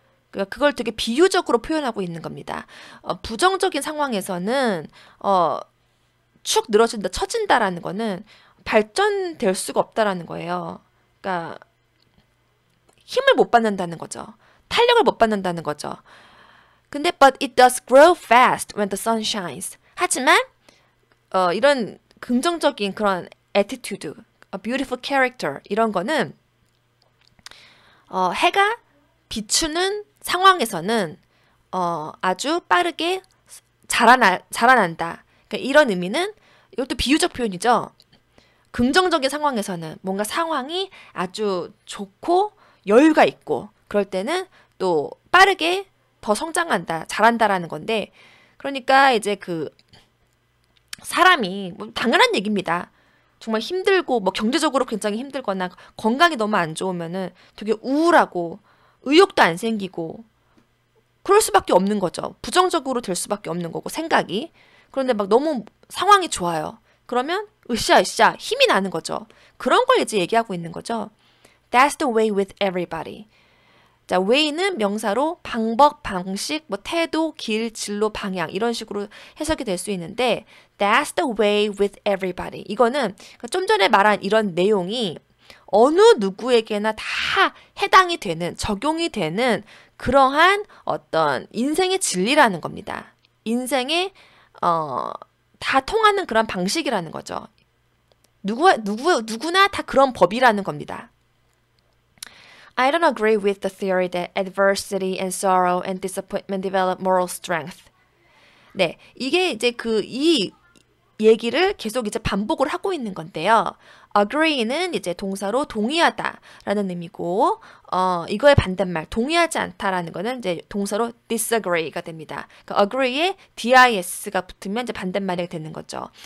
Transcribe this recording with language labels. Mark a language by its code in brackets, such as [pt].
[ko] 그러니까 그걸 되게 비유적으로 표현하고 있는 겁니다. 부정적인 상황에서는 축 늘어진다, 처진다라는 거는 발전될 수가 없다라는 거예요. 그러니까 힘을 못 받는다는 거죠. 탄력을 못 받는다는 거죠. [en] 근데 but it does grow fast when the sun shines. [ko] 하지만 이런 긍정적인 그런 attitude, a beautiful character 이런 거는 해가 비추는 상황에서는 아주 빠르게 자라난다. 그러니까 이런 의미는 이것도 비유적 표현이죠. 긍정적인 상황에서는 뭔가 상황이 아주 좋고 여유가 있고 그럴 때는 또 빠르게 더 성장한다, 자란다라는 건데, 그러니까 이제 그 사람이 뭐 당연한 얘기입니다. 정말 힘들고 뭐 경제적으로 굉장히 힘들거나 건강이 너무 안 좋으면은 되게 우울하고 의욕도 안 생기고 그럴 수밖에 없는 거죠. 부정적으로 될 수밖에 없는 거고 생각이. 그런데 막 너무 상황이 좋아요. 그러면 으쌰으쌰 힘이 나는 거죠. 그런 걸 이제 얘기하고 있는 거죠. [en] That's the way with everybody. [ko] 자, way는 명사로 방법, 방식, 뭐 태도, 길, 진로, 방향 이런 식으로 해석이 될 수 있는데 [en] That's the way with everybody. [ko] 이거는 좀 전에 말한 이런 내용이 어느 누구에게나 다 해당이 되는, 적용이 되는 그러한 어떤 인생의 진리라는 겁니다. 인생의 다 통하는 그런 방식이라는 거죠. 누구나 다 그런 법이라는 겁니다. [en] I don't agree with the theory that adversity and sorrow and disappointment develop moral strength. [ko] 네, 이게 이제 이 얘기를 계속 이제 반복을 하고 있는 건데요. agree는 이제 동사로 동의하다라는 의미고, 이거의 반대말 동의하지 않다라는 거는 이제 동사로 disagree가 됩니다. 그러니까 agree에 dis가 붙으면 이제 반대말이 되는 거죠.